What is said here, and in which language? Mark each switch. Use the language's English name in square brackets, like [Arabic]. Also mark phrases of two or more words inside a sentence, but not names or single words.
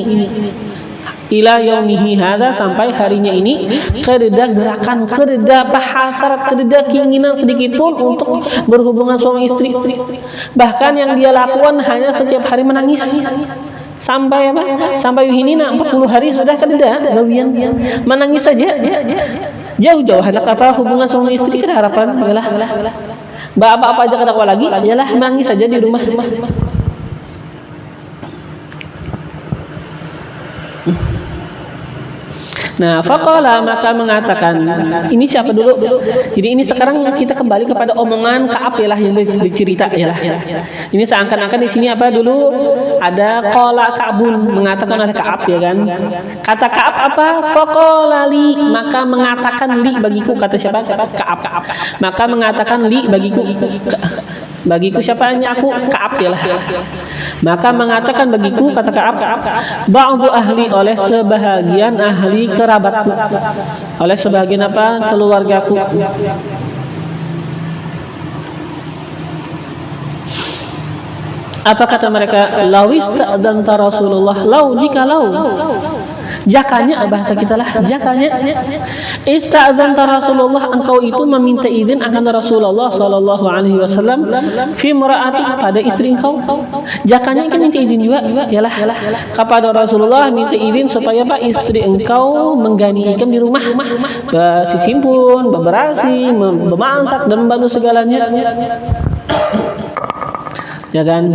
[Arabic] إلى يومه هذا, [Banjar] sampai harinya ini, kededa gerakan, kededa hasrat, kededa keinginan sedikit pun untuk berhubungan suami istri. Bahkan yang dia lakukan hanya setiap hari menangis. Sampai apa? Sampai ini 40 hari sudah kededa gawian. Menangis saja. Jauh-jauh hendak apa hubungan suami istri, kada harapan yalah. Apa aja kada kuat lagi, yalah menangis saja di rumah. Nah, faqala, maka mengatakan, ini siapa dulu? Jadi ini sekarang kita kembali kepada omongan Ka'ab yalah yang bercerita yalah. Ini seakan-akan di sini apa dulu ada [Arabic] قال كعب, [Banjar] mengatakan oleh Ka'ab ya kan. Kata Ka'ab apa? [Arabic] فقال لي, [Banjar] maka mengatakan li bagiku, kata siapa? Ka'ab. Maka mengatakan li bagiku siapanya aku? Ka'ab yalah. Maka mengatakan bagiku, kata Ka'ab, [Arabic] بعض أهلي, [Banjar] oleh sebahagian ahli kerabatku, oleh sebagian apa keluargaku. Apa kata mereka? [Arabic] لو استأذنت رسول الله, [Banjar] jikalau jakanya bahasa kita lah, jakanya [Arabic] استأذنت رسول الله, [Banjar] engkau itu meminta izin akan Rasulullah [Arabic] صلى الله عليه وسلم في امرأته, [Banjar] pada istri engkau. Jakanya kan minta izin juga yalah kepada Rasulullah, minta izin supaya apa istri engkau menggani ikam di rumah, bersimpun, berberasi, memasak dan membantu segalanya. Ya kan?